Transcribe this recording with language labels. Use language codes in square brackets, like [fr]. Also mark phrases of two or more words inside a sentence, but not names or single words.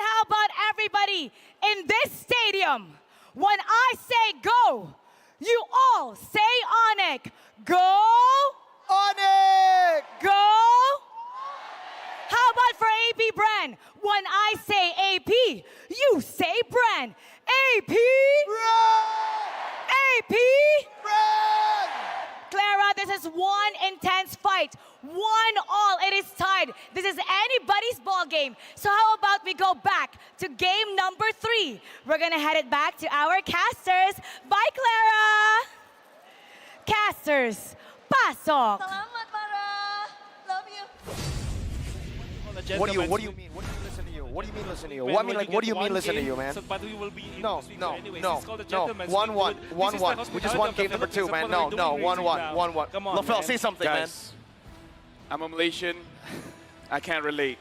[en] How about everybody in this stadium? When I say go, you all say Onic. Go! Onic! Go! How about for AP Bren? When I say AP, you say Bren. AP! Bren! AP! Bren! Clara, this is one intense fight. 1-1, it is tied. This is anybody's ball game. So how about we go back to game number 3? We're gonna head it back to our casters. Bye, Clara! Casters, pasok! Salamat, Mara. Love you. What do you mean? What do you mean listen to you? What do you mean listen to you? What do you mean listen to you, man? But we will be No. It's called the 1-1. We just won game number 2, man. No. 1-1. Come on, LaFell, man. say something, Guys, I'm a Malaysian. I can't relate.